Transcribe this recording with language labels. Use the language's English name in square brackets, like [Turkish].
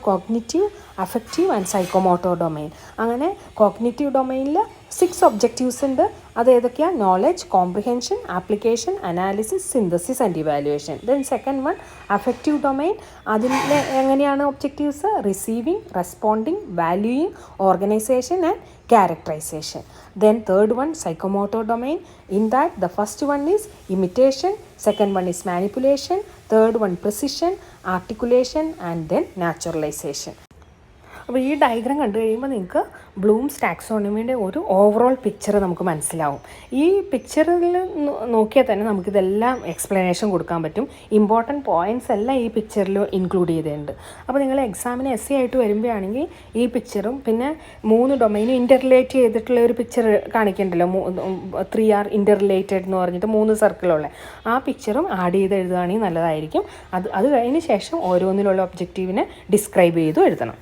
[Malayalam] Cognitive, affective and psychomotor domain. അങ്ങനെ cognitive ഡൊമൈനിൽ 6 objectives ഉണ്ട്. അതേതൊക്കെയാണ്? [English] Knowledge, comprehension, application, analysis, synthesis and evaluation. Then second one affective domain. [Malayalam] അതിൽ എങ്ങനെയാണ് objectives? [English] Receiving, responding, valuing, organisation and characterization. Then third one, psychomotor domain. In that the first one is imitation, second one is manipulation, third one precision, articulation and then naturalization. [Malayalam] അപ്പോൾ ഈ diagram കണ്ടു കഴിയുമ്പോൾ നിങ്ങൾക്ക് Bloom's ടാക്സോണമിയുടെ ഒരു overall picture നമുക്ക് മനസ്സിലാവും. ഈ പിക്ചറിൽ നോക്കിയാൽ തന്നെ നമുക്കിതെല്ലാം എക്സ്പ്ലനേഷൻ കൊടുക്കാൻ പറ്റും. ഇമ്പോർട്ടൻറ്റ് പോയിൻറ്റ്സ് എല്ലാം ഈ പിക്ചറിൽ ഇൻക്ലൂഡ് ചെയ്തിട്ടുണ്ട്. അപ്പോൾ നിങ്ങൾ എക്സാമിന് എസ് ആയിട്ട് വരുമ്പോഴാണെങ്കിൽ ഈ പിക്ചറും പിന്നെ 3 ഡൊമൈനും ഇൻ്റർറിലേറ്റ് ചെയ്തിട്ടുള്ള ഒരു പിക്ചർ കാണിക്കണ്ടല്ലോ, 3R ഇൻ്റർറിലേറ്റഡ് എന്ന് പറഞ്ഞിട്ട് 3 സർക്കിളുള്ള ആ പിക്ചറും ആഡ് ചെയ്ത് എഴുതുകയാണെങ്കിൽ നല്ലതായിരിക്കും. അത് കഴിഞ്ഞ് ശേഷം ഓരോന്നിലുള്ള ഒബ്ജക്റ്റീവിനെ ഡിസ്ക്രൈബ് ചെയ്തും എഴുതണം.